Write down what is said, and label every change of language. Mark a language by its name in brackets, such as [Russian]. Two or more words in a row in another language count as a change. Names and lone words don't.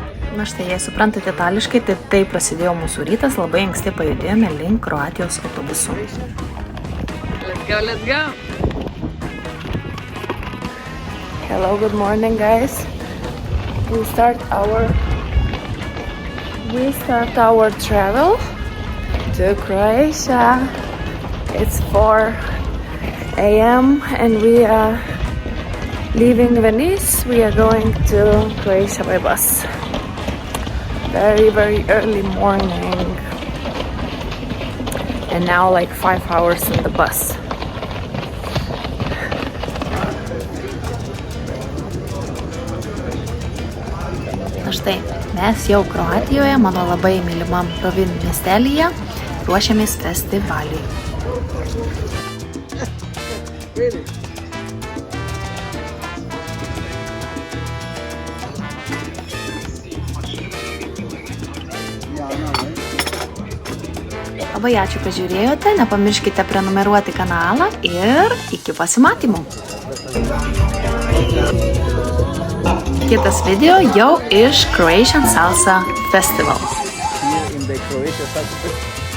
[Lithuanian] Na štai, jei suprantate itališkai, tai taip prasidėjo mūsų rytas, labai anksti pajudėjome link Kroatijos autobusu. [English] Let's go, let's go! Hello, good morning, guys. We start our travel to Croatia. It's 4 a.m. and we are leaving Venice. We are going to Croatia by bus. Very, very early morning. And now like 5 hours in the bus. [Lithuanian] Na štai, mes jau Kroatijoje, mano labai mylimam Rovinj miestelyje, ruošiamės festivaliui. Labai ačiū, kad žiūrėjote, nepamirškite prenumeruoti kanalą ir iki pasimatymų. Kitas video jau iš Croatian Salsa Festival. Here in the Croatia Salsa Festival.